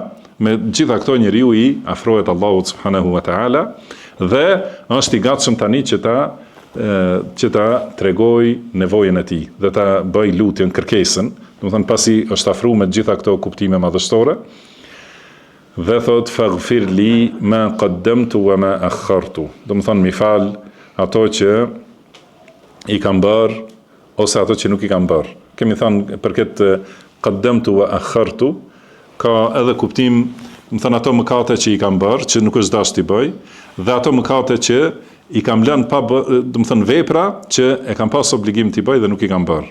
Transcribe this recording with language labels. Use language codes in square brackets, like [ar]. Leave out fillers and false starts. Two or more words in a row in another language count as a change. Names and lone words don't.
[sq] Me gjitha këto njeriu i afrohet Allahut [ar] سبحانه وتعالى [sq] dhe është i gatshëm tani që ta tregoj nevojën e tij dhe ta bëj lutjen, kërkesën, do të thënë pasi është afruar me gjitha këto kuptime madhështore, dhe thot [ar] فاغفر لي ما قدمت وما أخرت, [sq] do të thënë mi fal ato që i kam bërë ose ato që nuk i kam bërë. Kemi thënë për këtë [ar] قدمت وأخرت [sq] ka edhe kuptim, më thënë ato mëkate që i kam bërë, që nuk është dash t'i bëj, dhe ato mëkate që i kam lënë pa bërë, do të thënë vepra që e kam pas obligim t'i bëj dhe nuk i kam bërë.